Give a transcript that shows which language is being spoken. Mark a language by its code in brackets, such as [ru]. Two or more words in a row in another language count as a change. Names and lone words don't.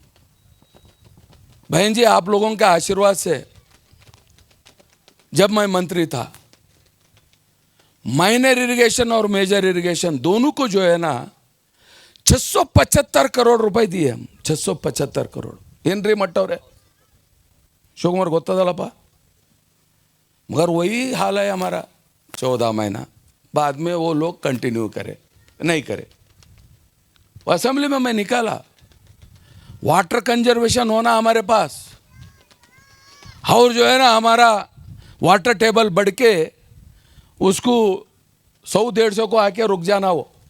[hi] बहन जी, आप लोगों के आशीर्वाद से जब मैं मंत्री था, [en] minor irrigation [hi] और [en] major irrigation [hi] दोनों को जो है ना 675 करोड़ रुपए दिए हम। [kn] 675 करोड़ ಏನ್ರಿ ಮಟ್ಟವ್ರೆ ಶಿವಕುಮಾರ್ ಗೊತ್ತದಲ್ಲಪ್ಪ। [hi] मगर वही हाल है हमारा 14 महीना बाद में वो लोग कंटिन्यू करे नहीं करे। असेंबली में मैं निकाला, [en] water conservation [hi] होना हमारे पास, और जो है ना हमारा [en] water table [hi] बढ़ के उसको 100-150 को आके रुक जाना वो।